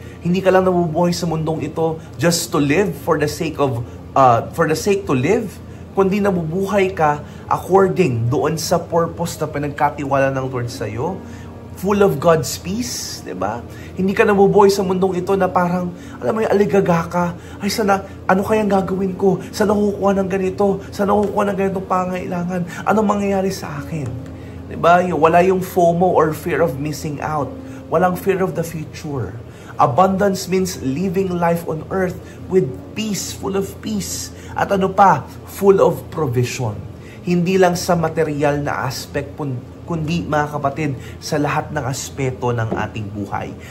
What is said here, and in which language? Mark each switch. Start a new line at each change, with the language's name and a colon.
Filipino: Hindi ka lang nabubuhay sa mundong ito
English: just to live for the sake to live,
Filipino: kundi nabubuhay ka according doon sa purpose na pinagkatiwala ng Lord sa iyo.
English: Full of God's peace,
Filipino: di ba? Hindi ka nabubuhay sa mundong ito na parang, alam mo yung aligaga ka, ay sana, ano kayang gagawin ko? Saan ako kukuha ng ganito? Saan ako kukuha ng ganitong pangailangan? Anong mangyayari sa akin? Di ba? Wala yung
English: FOMO or fear of missing out.
Filipino: Walang
English: fear of the future. Abundance means living life on earth with peace, full of peace.
Filipino: At ano pa?
English: Full of provision.
Filipino: Hindi lang sa material na aspect kundi mga kapatid, sa lahat ng aspeto ng ating buhay.